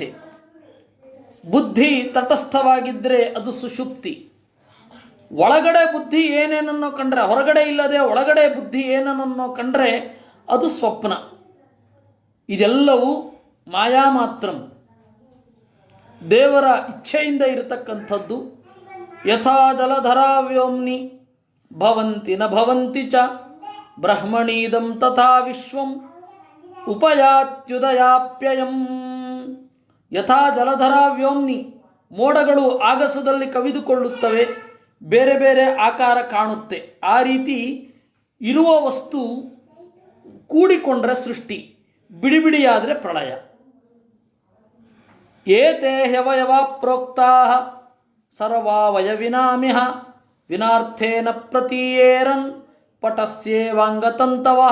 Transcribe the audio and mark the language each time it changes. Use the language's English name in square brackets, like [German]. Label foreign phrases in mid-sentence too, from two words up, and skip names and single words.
[Kannada] ಬುದ್ಧಿ ತಟಸ್ಥವಾಗಿದ್ದರೆ ಅದು ಸುಷುಪ್ತಿ. ಒಳಗಡೆ ಬುದ್ಧಿ ಏನೇನನ್ನೋ ಕಂಡ್ರೆ, ಹೊರಗಡೆ ಇಲ್ಲದೆ ಒಳಗಡೆ ಬುದ್ಧಿ ಏನನ್ನೋ ಕಂಡ್ರೆ ಅದು ಸ್ವಪ್ನ. ಇದೆಲ್ಲವೂ [Sanskrit] ಮಾಯಾ ಮಾತ್ರಂ, [Kannada] ದೇವರ ಇಚ್ಛೆಯಿಂದ ಇರತಕ್ಕಂಥದ್ದು. [Sanskrit] ಯಥಾ ಜಲಧರಾ ವ್ಯೋಮ್ನಿ ಭವಂತಿ ನ ಭವಂತಿ ಚ ಬ್ರಹ್ಮಣೀದಂ ತಥಾ ವಿಶ್ವಂ ಉಪಯಾತ್ಯುದಯಾಪ್ಯಯಂ. ಯಥಾ ಜಲಧರಾ ವ್ಯೋಮ್ನಿ, [Kannada] ಮೋಡಗಳು ಆಗಸದಲ್ಲಿ ಕವಿದುಕೊಳ್ಳುತ್ತವೆ, ಬೇರೆ ಬೇರೆ ಆಕಾರ ಕಾಣುತ್ತೆ. ಆ ರೀತಿ ಇರುವ ವಸ್ತು ಕೂಡಿಕೊಂಡ್ರೆ ಸೃಷ್ಟಿ, ಬಿಡಿಬಿಡಿಯಾದರೆ ಪ್ರಳಯ. [Sanskrit] ಏತೇ ಹ್ಯವಯವ ಪ್ರೋಕ್ತಾ ಸರ್ವಾವಯವಿನಾಮಿಹ ವಿನಾರ್ಥೇನ ಪ್ರತೀಯೇರನ್ ಪಟಸ್ಯೇವಾಂಗತಂತವಃ.